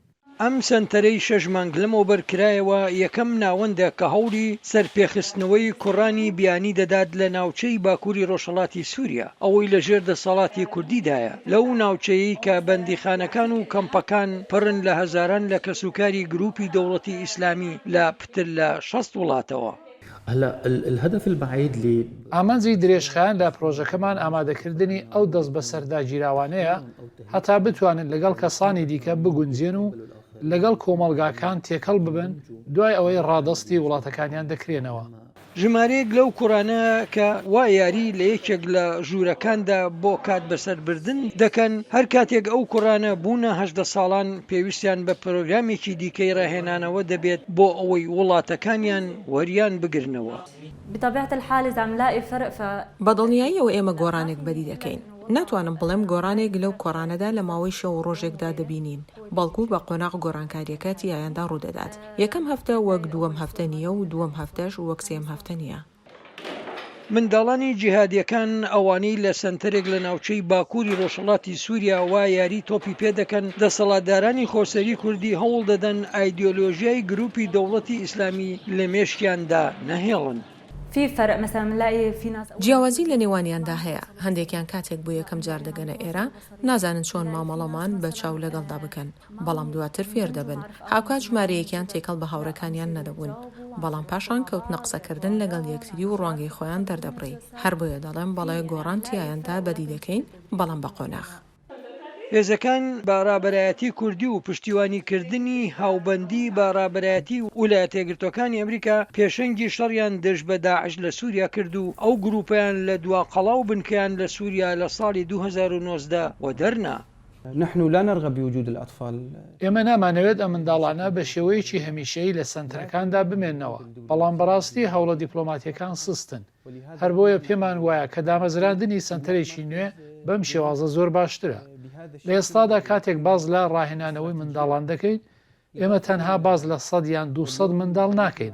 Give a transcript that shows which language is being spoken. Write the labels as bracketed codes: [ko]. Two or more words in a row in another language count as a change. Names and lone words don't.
[ckb] ئەم سنتەرەی 6 مانگ لەمەوە بەرکرایەوە یەکەم ناوەندە کە هەوڵی سەرپێخستنەوەی کوڕانی بیانی دەدات لە ناوچەی باکووری ڕۆژهەڵاتی سووریا ئەوەی لەژێر دەسەڵاتی کوردیدایە لەو ناوچەیە کە بەندیخانەکان و کەمپەکان پڕن لە هەزاران لە کەسوکاری گروپی دەوڵەتی ئیسلامی لە پتر لە 60 وڵاتەوە. [ar] هلا الهدف البعيد [ckb] ئامانجی درێژخایان لە پرۆژەکەمان ئامادەکردنی ئەو دەست بە سەردا گیراوانەیە هەتا بتوانن لەگەڵ کەسانی دیکە بگونجێن و لەگەڵ کۆمەلگاکان تێکەڵ ببن دوای ئەوەی ڕادەستی وڵاتەکانیان دەکرێنەوە. ژمارەیەک لەو کوڕانە کە وا یاری لە یەکێک لە ژوورەکاندا بۆ کات بەسەربردن دەکەن هەر کاتێک ئەو کوڕانە بوونە 18 ساڵان پێویستیان بە پرۆگرامێکی دیکەی ڕاهێنانەوە دەبێت بۆ ئەوەی وڵاتەکانیان وەریان بگرنەوە. [ar] بطبيعة الحال إذا عم لاقي فرق [ckb] بەدڵنیاییەوە ئێمە گۆڕانێک بەدی دەکەین. ناتوانم بڵێم گۆڕانێک لەو کۆڕانەدا لە ماوەی شەو ڕۆژێکدا دەبینین بەڵکو بە قۆناغ گۆڕانکاریەکە تیایاندا ڕوودەدات. یەکەم هەفتە وەک دووەم هەفتە نییە و دووەم هەفتەش وەک سێم هەفتە نییە. منداڵانی جیهادیەکان ئەوانەی لە سنتەرێک لە ناوچەی باکووری ڕۆژهەڵاتی سووریا وا یاری تۆپی پێ دەکەن دەسەڵاتدارانی خۆسەری کوردی هەوڵ دەدەن ئایدۆلۆژیای گروپی دەوڵەتی ئیسلامی لە مێشکیاندا نەهێڵن. [ar] في فرق مثلا بنلاقي في ناس [ckb] جیاوازی لە نێوانیاندا هەیە. هەندێکیان کاتێک بۆ یەکەم جار دەگەنە ئێرە نازانن چۆن مامەڵەمان بە چاو لەگەڵدا بکەن بەڵام دواتر فێر دەبن. هاوکات ژمارەیەکیان تێکەڵ بە هاوڕەکانیان نەدەبوون بەڵام پاشان کەوتنە قسەکردن لەگەڵ یەکتری و ڕوانگەی خۆیان دەردەبڕی. هەر بۆیە دەڵێن بەڵێ گۆڕان تیایاندا بەدی دەکەین بەڵام بە قۆناغ. هێزەکان بەڕابەرایەتی کوردی و پشتیوانیکردنی هاوبەندی بەڕابەرایەتی ویلایەتە یەکگرتووەکانی ئەمریکا پێشەنگی شەڕیان دژ بە داعش لە سووریا کرد و ئەو گروپیان لە دوا قەڵاو بنکەیان لە سووریا لە ساڵی 2019 و دەرنا. [ar] نحن لا نرغب بوجود الأطفال. [ckb] ئێمە نامانەوێت ئەم منداڵانە بە شێوەیەکی هەمیشەیی لە سنتەرەکاندا بمێننەوە بەڵام بەڕاستی هەوڵە دیپلۆماتیەکان سستن. هەر بۆیە پێمان وایە کە دامەزراندنی سنتەرێکی نوێ بەم شێوازە زۆر باشترە. لە ئێستادا کاتێک باز لە ڕاهێنانەوەی منداڵان دەکەین ئێمە تەنها باز لە 100 یان 200 منداڵ ناکەین.